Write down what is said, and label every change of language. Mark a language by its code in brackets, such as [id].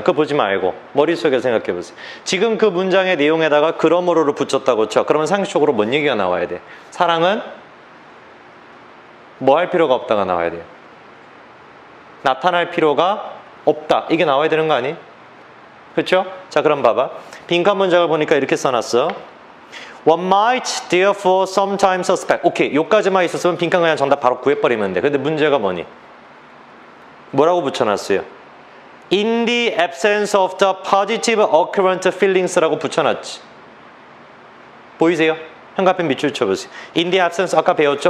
[ko] 그거 보지 말고 머릿속에 생각해보세요. 지금 그 문장의 내용에다가 그러므로를 붙였다고 쳐. 그러면 상식적으로 뭔 얘기가 나와야 돼? 사랑은 뭐 할 필요가 없다가 나와야 돼요. 나타날 필요가 없다. 이게 나와야 되는 거 아니? 그렇죠? 자, 그럼 봐봐. 빈칸 문장을 보니까 이렇게 써놨어. [en] One might therefore sometimes suspect. [ko] 오케이, 요까지만 있었으면 빈칸 그냥 정답 바로 구해버리면 돼. 근데 문제가 뭐니? 뭐라고 붙여놨어요? [en] In the absence of the positive occurrent feelings라고 [ko] 붙여놨지. 보이세요? 현관펜 밑줄 쳐보세요. [en] In the absence, [ko] 아까 배웠죠?